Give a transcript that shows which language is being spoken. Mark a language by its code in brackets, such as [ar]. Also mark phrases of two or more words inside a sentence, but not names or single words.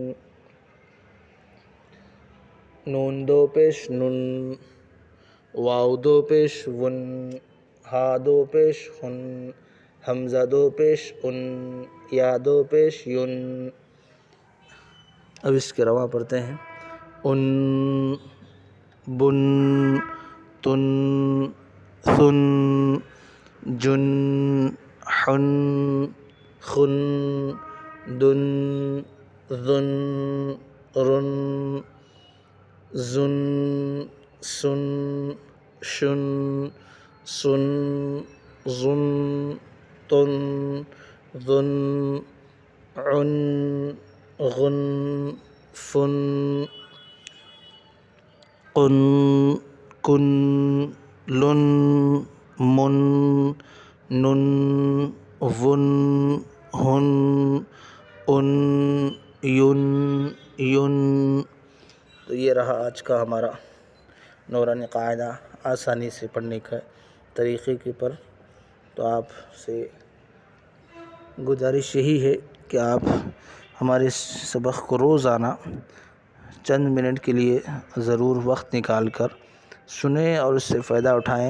[ur] نون دو پیش نن، واو دو پیش ون، ہا دو پیش ہن، حمزہ دو پیش ان، یا دو پیش ین. اب اس کے رواں پڑھتے ہیں. [ar] ان، بن، تن، ثن، جن، حن، خن، دن، ظن، رن، زن، سن، شن، صن، ظن، طن، ظن، عن، غن، فن، قن، کن، لن، من، نن، ون، ہن، ان، ین، ین. [ur] تو یہ رہا آج کا ہمارا نورانی قاعدہ آسانی سے پڑھنے کا طریقے کے پر. تو آپ سے گزارش یہی ہے کہ آپ ہمارے اس سبق کو روزانہ چند منٹ کے لیے ضرور وقت نکال کر سنیں اور اس سے فائدہ اٹھائیں.